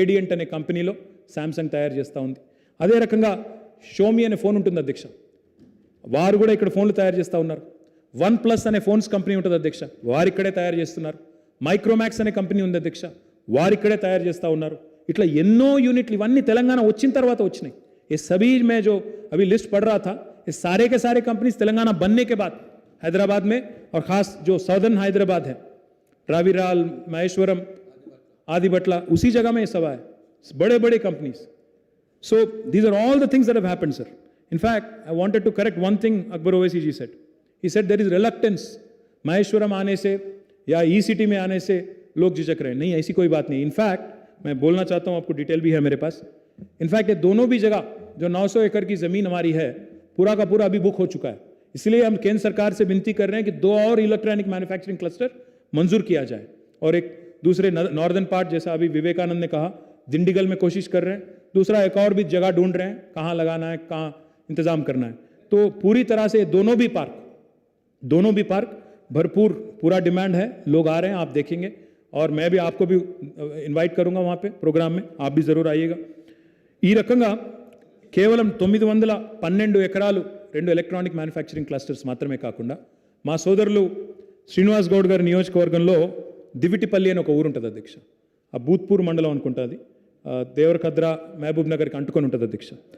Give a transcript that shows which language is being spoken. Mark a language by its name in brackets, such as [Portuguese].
[Telugu] Radiant అనే కంపెనీలో Samsung తయారు చేస్తూ ఉంది. అదే రకంగా షోమీ అనే ఫోన్ ఉంటుంది అధ్యక్ష, వారు కూడా ఇక్కడ ఫోన్లు తయారు చేస్తూ ఉన్నారు. OnePlus అనే ఫోన్స్ కంపెనీ ఉంటుంది అధ్యక్ష, వారు ఇక్కడే తయారు చేస్తున్నారు. మైక్రోమాక్స్ అనే కంపెనీ ఉంది అధ్యక్ష, వారు ఇక్కడే తయారు చేస్తూ ఉన్నారు. ఇట్లా ఎన్నో యూనిట్లు ఇవన్నీ తెలంగాణ వచ్చిన తర్వాత వచ్చినాయి. [Hindi] ये सभी मैं जो अभी लिस्ट पढ़ रहा था, ये सारे के सारे कंपनीज तेलंगाना बनने के बाद हैदराबाद में, और ख़ास जो साउदर्न हैदराबाद है, रावीराल, महेश्वरम, आदि बटला, उसी जगह में ये सब है, बड़े बड़े companies. [English] So these are all the things that have happened, sir. In fact, I wanted to correct one thing Akbar Owaisi ji said. He said there is reluctance [Hindi] Maheshwaram आने से या ई सिटी में आने से लोग झिझक रहे हैं. नहीं, ऐसी कोई बात नहीं. इनफैक्ट मैं बोलना चाहता हूँ, आपको डिटेल भी है मेरे पास. इनफैक्ट ये दोनों भी जगह जो 900 एकड़ की ज़मीन हमारी है, पूरा का पूरा अभी बुक हो चुका है. इसलिए हम केंद्र सरकार से विनती कर रहे हैं कि 2 और इलेक्ट्रॉनिक मैन्युफैक्चरिंग क्लस्टर मंजूर किया जाए. और एक दूसरे नॉर्दर्न पार्ट, जैसा अभी विवेकानंद ने कहा, दिंडीगल में कोशिश कर रहे हैं. दूसरा एक और भी जगह ढूंढ रहे हैं, कहाँ लगाना है, कहाँ इंतज़ाम करना है. तो पूरी तरह से दोनों भी पार्क भरपूर, पूरा डिमांड है, लोग आ रहे हैं, आप देखेंगे. और मैं भी आपको भी इनवाइट करूंगा वहाँ पे प्रोग्राम में, आप भी ज़रूर आइएगा. [Telugu] ఈ రకంగా కేవలం 912 ఎకరాలు 2 ఎలక్ట్రానిక్ మ్యానుఫ్యాక్చరింగ్ క్లస్టర్స్ మాత్రమే కాకుండా, మా సోదరులు శ్రీనివాస్ గౌడ్ గారి నియోజకవర్గంలో దివిటిపల్లి అని ఒక ఊరు ఉంటుంది అధ్యక్ష, ఆ భూత్పూర్ మండలం అనుకుంటుంది, దేవరకద్ర మహబూబ్ నగర్కి అంటుకొని ఉంటుంది అధ్యక్ష.